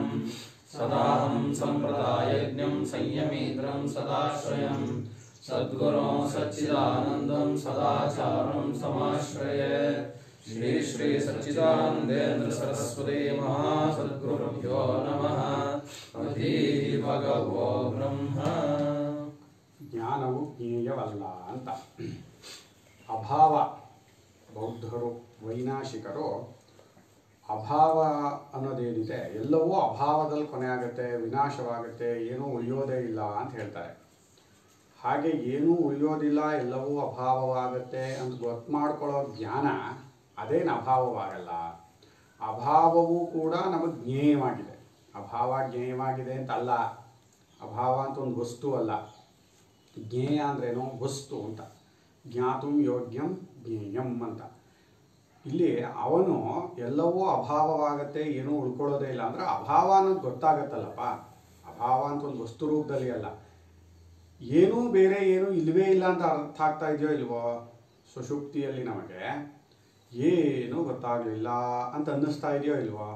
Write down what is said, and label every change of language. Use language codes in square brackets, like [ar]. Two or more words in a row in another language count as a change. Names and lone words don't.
[sa] सदाहं सम्प्रदायज्ञं संयमीन्द्रं सदाश्रयं सद्गुरों सच्चिदानन्दं सदाचारं समाश्रये। श्री श्री सच्चिदानन्देन्द्र सरस्वती महासद्गुरुभ्यो नमः। अधीः भगवो ब्रह्म। [kn] ಜ್ಞಾನವು ಜ್ಞೇಯವಲ್ಲ ಅಂತ. ಅಭಾವ, ಬೌದ್ಧರು ವೈನಾಶಿಕರು ಅಭಾವ ಅನ್ನೋದೇನಿದೆ ಎಲ್ಲವೂ ಅಭಾವದಲ್ಲಿ ಕೊನೆಯಾಗುತ್ತೆ, ವಿನಾಶವಾಗುತ್ತೆ, ಏನೂ ಉಳಿಯೋದೇ ಇಲ್ಲ ಅಂತ ಹೇಳ್ತಾರೆ. ಹಾಗೆ ಏನೂ ಉಳಿಯೋದಿಲ್ಲ, ಎಲ್ಲವೂ ಅಭಾವವಾಗುತ್ತೆ ಅಂತ ಗೊತ್ತು ಮಾಡ್ಕೊಳ್ಳೋ ಜ್ಞಾನ ಅದೇನು ಅಭಾವವಾಗಲ್ಲ. ಅಭಾವವೂ ಕೂಡ ನಮಗೆ ಜ್ಞೇಯವಾಗಿದೆ. ಅಭಾವ ಜ್ಞೇಯವಾಗಿದೆ ಅಂತ ಅಲ್ಲ. ಅಭಾವ ಅಂತ ಒಂದು ವಸ್ತು ಅಲ್ಲ. ಜ್ಞೇಯ ಅಂದ್ರೇನು? ವಸ್ತು ಅಂತ. [sa] ಜ್ಞಾತುಂ ಯೋಗ್ಯಂ ಜ್ಞೇಯಂ ಅಂತ. [kn] ಇಲ್ಲಿ ಅವನು ಎಲ್ಲವೂ ಅಭಾವವಾಗತ್ತೆ, ಏನೂ ಉಳ್ಕೊಳ್ಳೋದೇ ಇಲ್ಲ ಅಂದರೆ ಅಭಾವ ಅನ್ನೋದು ಗೊತ್ತಾಗತ್ತಲ್ಲಪ್ಪ. ಅಭಾವ ಅಂತ ಒಂದು ವಸ್ತು ರೂಪದಲ್ಲಿ ಅಲ್ಲ. ಏನೂ ಬೇರೆ ಏನೂ ಇಲ್ಲವೇ ಇಲ್ಲ ಅಂತ ಅರ್ಥ ಆಗ್ತಾ ಇದೆಯೋ ಇಲ್ವೋ? ಸುಷುಪ್ತಿಯಲ್ಲಿ ನಮಗೆ ಏನೂ ಗೊತ್ತಾಗಲಿಲ್ಲ ಅಂತ ಅನ್ನಿಸ್ತಾ ಇದೆಯೋ ಇಲ್ವೋ?